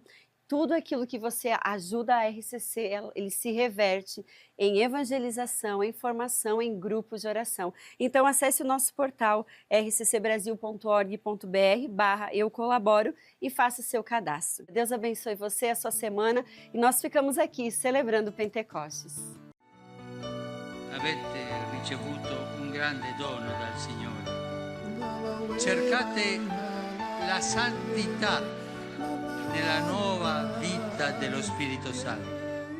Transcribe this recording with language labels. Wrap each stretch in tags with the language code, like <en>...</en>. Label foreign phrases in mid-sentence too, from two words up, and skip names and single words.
<pt>Tudo aquilo que você ajuda a RCC, ele se reverte em evangelização, em formação, em grupos de oração. Então acesse o nosso portal rccbrasil.org.br/eu colaboro e faça o seu cadastro. Deus abençoe você, a sua semana, e nós ficamos aqui celebrando Pentecostes.</pt> <it>Avete ricevuto un grande dono dal Signore. Cercate la santità nella nuova vita dello Spirito Santo.</it>